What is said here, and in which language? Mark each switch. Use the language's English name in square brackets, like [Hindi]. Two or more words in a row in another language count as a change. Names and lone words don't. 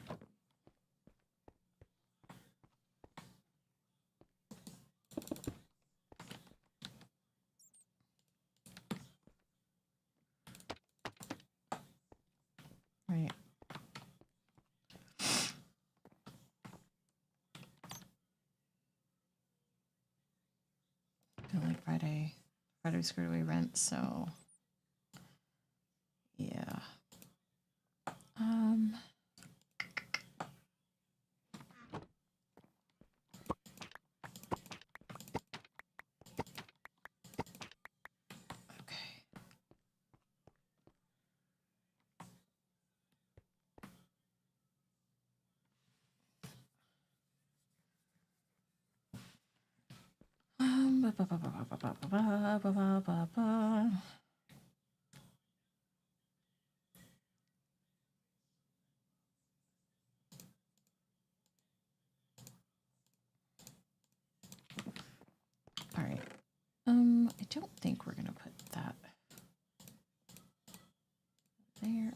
[English] Right. Don't like Friday. Friday screwed away rent, so yeah. Okay. Ba, ba, ba, ba, ba, ba, ba, ba, ba, ba, ba. All right. I don't think we're gonna put that there.